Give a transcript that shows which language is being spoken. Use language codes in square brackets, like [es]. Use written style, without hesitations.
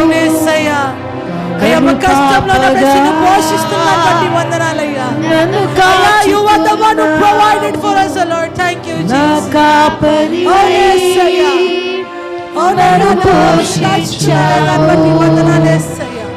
[te] యేసయ్యా, అయ్యా మా కష్టంలో నన్ను పోషిస్తున్నాను బట్టి వందనాలయ్యా. [en] You are the one who provided for us, Lord. Thank you, Jesus. [te] Oh, యేసయ్యా, నన్ను పోషించావు బట్టి వందనాలు యేసయ్యా.